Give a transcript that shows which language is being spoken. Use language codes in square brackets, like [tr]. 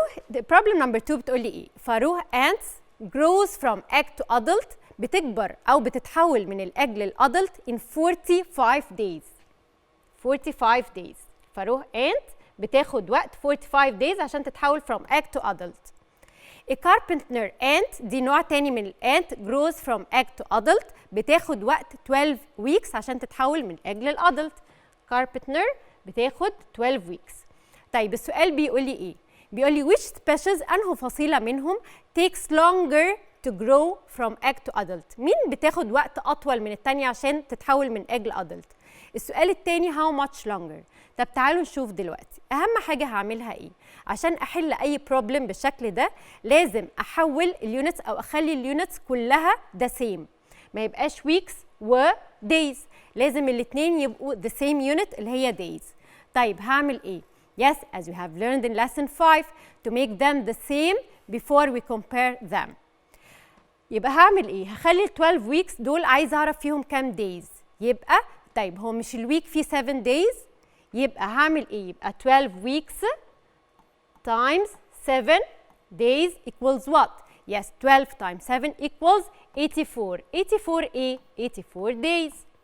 [en] the problem number 2 [ar] بتقول لي ايه؟ [en] pharaoh ants grows from egg to adult، [ar] بتكبر او بتتحول من الاج للادلت [en] in 45 days. 45 days. Pharaoh ant [ar] بتاخد وقت [en] 45 days [ar] عشان تتحول [en] from egg to adult. A carpenter ant [ar] دي نوع تاني من الانت [en] grows from egg to adult [ar] بتاخد وقت [en] 12 weeks [ar] عشان تتحول من [en] egg للادلت. carpenter بتاخد 12 weeks. [ar] طيب السؤال بيقول لي [en] ايه؟ بيقول لي which species [ar] انه فصيلة منهم [en] takes longer to grow from egg to adult. [ar] مين بتاخد وقت اطول من التانية عشان تتحول من egg لادلت؟ السؤال التاني [en] how much longer. [ar] طب تعالوا نشوف دلوقتي اهم حاجة هعملها ايه؟ عشان احل اي بروبلم بالشكل ده لازم احول اليونتس او اخلي اليونتس كلها the same، ما يبقاش weeks و days، لازم الاثنين يبقوا [en] the same unit [ar] اللي هي days. طيب هعمل ايه؟ [en] Yes, as you have learned in lesson 5 to make them the same before we compare them. [ar] يبقى هعمل ايه؟ هخلي ال 12 weeks دول عايز اعرف فيهم كام days. يبقى طيب هو مش الويك فيه 7 days، يبقى هعمل ايه؟ يبقى [en] 12 weeks times 7 days equals what? Yes, 12 times 7 equals 84. [ar] 84 ايه؟ [en] 84 days.